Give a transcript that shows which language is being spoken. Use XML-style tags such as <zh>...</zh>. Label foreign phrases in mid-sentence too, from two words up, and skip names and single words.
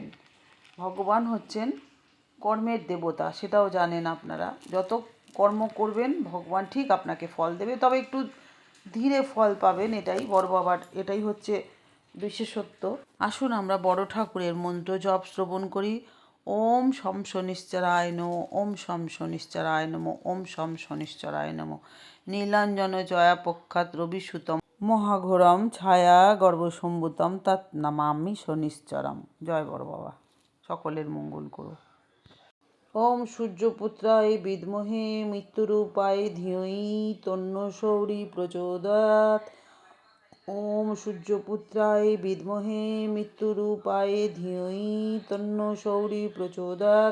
<bn>ভগবান হচ্ছেন কর্মের দেবতা, সেটাও জানেন আপনারা। যত কর্ম করবেন ভগবান ঠিক আপনাকে ফল দেবে, তবে একটু ধীরে ফল পাবেন, এটাই বড় বাবার, এটাই হচ্ছে বিশেষত্ব। আসুন আমরা বড় ঠাকুরের মন্ত্র জপ শ্রবণ করি।</bn> <sa>ওম শম শনিশ্চরায় নমঃ। ওম শম শনিশ্চরায় নমঃ। ওম শম শনিশ্চরায় নমঃ। নীলাঞ্জন জয়াপক্ষাৎ রবিসুতম মহাঘোরম ছায়া গর্ভসম্ভূতম তৎ নমামি শনিশ্চরম।</sa> <bn>জয় বড় বাবা, সকলের মঙ্গল করো।</bn> <sa>ওম সূর্যপুত্রায় বিদ্মহে মৃত্যুরূপায় ধিয়ৈ তন্নো শৌরি প্রচোদয়াৎ। ওম সূর্যপুত্রায় বিদ্মহে মৃত্যুরূপায় ধিয়ৈ তন্নো শৌরি প্রচোদয়াৎ।</sa>